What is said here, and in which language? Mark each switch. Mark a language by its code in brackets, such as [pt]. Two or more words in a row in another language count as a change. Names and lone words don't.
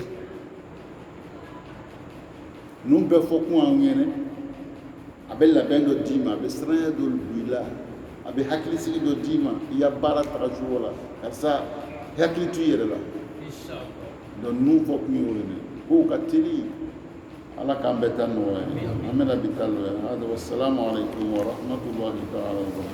[bm] ninnu bɛɛ fɔ kun an ɲɛnɛ a bɛ labɛn dɔ d'i ma a bɛ siranya dɔ don i la a bɛ hakilisigi dɔ d'i ma i ya baara taga cogo la karisa hakili to i yɛrɛ la donc ninnu fɔ kun ye o de k'o ka teli ala k'an bɛɛ ta nɔgɔya an bɛna bi ta nɔgɔya hada [ar] السلام عليكم ورحمة الله تعالى وبركاته